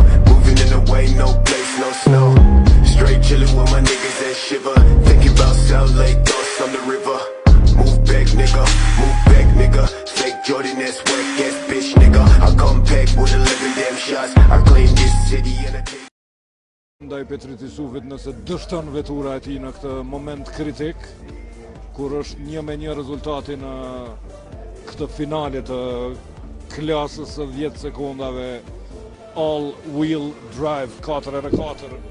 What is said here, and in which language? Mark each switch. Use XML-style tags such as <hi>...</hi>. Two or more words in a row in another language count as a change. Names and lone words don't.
<en>Moving in the way, no place, no snow. Straight chilling with my niggas that shiver. Thinking about South Lake, thoughts on the river. Move back, nigga. Fake Jordan, that's whack ass bitch, nigga. I come back with 11 damn shots. I claim this city and I take.</en> <sq>Ndaj Petrit Isufit nëse dështon vetura e tij në këtë moment kritik, kur është 1-1 rezultati në këtë finale të klasës së 10 sekondave</sq> <en>all wheel drive</en> <sq>4x4.</sq>